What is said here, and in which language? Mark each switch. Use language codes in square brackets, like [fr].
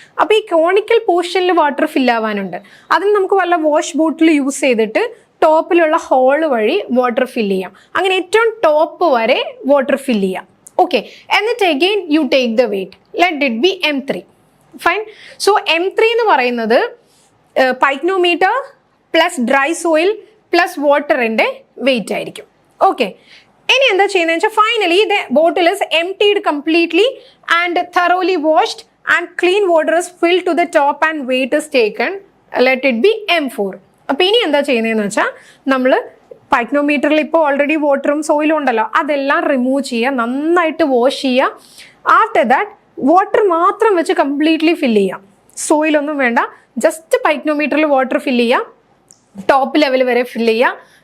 [ml] അപ്പോൾ ഈ കോണിക്കൽ പോർഷനിൽ വാട്ടർ ഫില്ല് ആവാനുണ്ട്. അതിന് നമുക്ക് വല്ല വാഷ് ബോട്ടിൽ യൂസ് ചെയ്തിട്ട് ടോപ്പിലുള്ള ഹോൾ വഴി വാട്ടർ ഫില്ല് ചെയ്യാം. അങ്ങനെ ഏറ്റവും ടോപ്പ് വരെ വാട്ടർ ഫില്ല് ചെയ്യാം. ഓക്കെ, എന്നിട്ട് again [en] you take the weight, let it be [ml] M3. Fine. So M3 എന്ന് പറയുന്നത് pycnometer plus dry soil plus വാട്ടറിൻ്റെ വെയിറ്റ് ആയിരിക്കും. [en] okay, [ml] ഇനി എന്താ ചെയ്യുന്നത് വെച്ചാൽ [en] Finally the bottle is emptied completely and thoroughly washed and clean water is filled to the top and weight is taken. Let it be M4. [ml] അപ്പോൾ ഇനി എന്താ ചെയ്യുന്നതെന്ന് വെച്ചാൽ നമ്മൾ പൈക്നോമീറ്ററിൽ ഇപ്പോൾ ഓൾറെഡി വാട്ടറും സോയിലും ഉണ്ടല്ലോ, അതെല്ലാം റിമൂവ് ചെയ്യുക, നന്നായിട്ട് വാഷ് ചെയ്യുക. ആഫ്റ്റർ ദാറ്റ് വാട്ടർ മാത്രം വെച്ച് കംപ്ലീറ്റ്ലി ഫില്ല് ചെയ്യാം. സോയിലൊന്നും വേണ്ട, ജസ്റ്റ് പൈക്നോമീറ്ററിൽ വാട്ടർ ഫില്ല് ചെയ്യുക, ടോപ്പ് ലെവൽ വരെ ഫില്ല് ചെയ്യുക.